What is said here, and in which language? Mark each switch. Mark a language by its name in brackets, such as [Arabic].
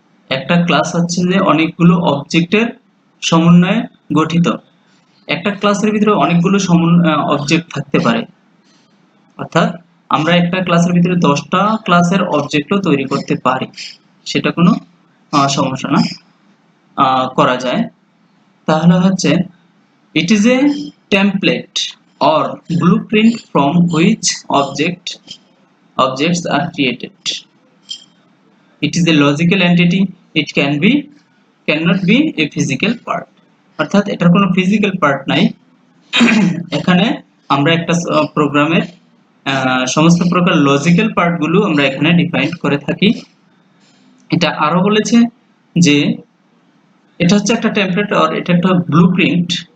[Bangla] একটা ক্লাস হচ্ছে যে অনেকগুলো অবজেক্টের সমন্বয়ে গঠিত। একটা ক্লাসের ভিতরে অনেকগুলো অবজেক্ট থাকতে পারে, অর্থাৎ আমরা একটা ক্লাসের ভিতরে 10টা ক্লাসের অবজেক্টও তৈরি করতে পারি, সেটা কোনো সমস্যা না, করা যায়। তাহলে হচ্ছে [English] it is a template or blueprint from which objects are created. It is a logical entity. It cannot be a physical part. [Bangla] অর্থাৎ এটার কোনো ফিজিক্যাল পার্ট নাই। এখানে আমরা একটা প্রোগ্রামের সমস্ত প্রকার লজিক্যাল পার্টগুলো আমরা এখানে ডিফাইন করে থাকি। এটা আরো বলেছে যে এটা হচ্ছে একটা টেমপ্লেট আর এটা একটা ব্লুপ্রিন্ট।